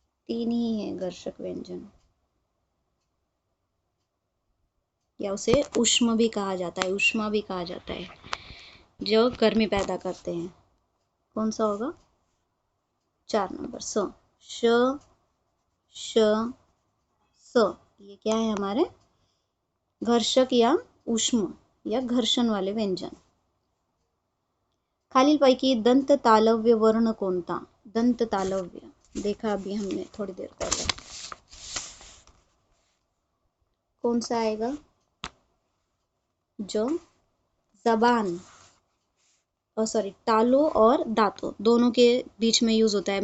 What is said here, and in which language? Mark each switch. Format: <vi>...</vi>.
<hi>3 ही है घर्षक व्यंजन, या उसे ऊष्म भी कहा जाता है, ऊष्मा भी कहा जाता है, जो गर्मी पैदा करते हैं। कौन सा होगा? 4 नंबर, स, श, श, स, ये क्या है हमारे? घर्षक या ऊष्म या घर्षण वाले व्यंजन।</hi> <mr>खालीलपैकी दंत तालव्य वर्ण कोणता?</mr> <hi>दंत तालव्य देखा अभी हमने थोड़ी देर पहले, कौन सा आएगा? जो जबान, सॉरी, तालु और दांतों दोनों के बीच में यूज होता है।</hi>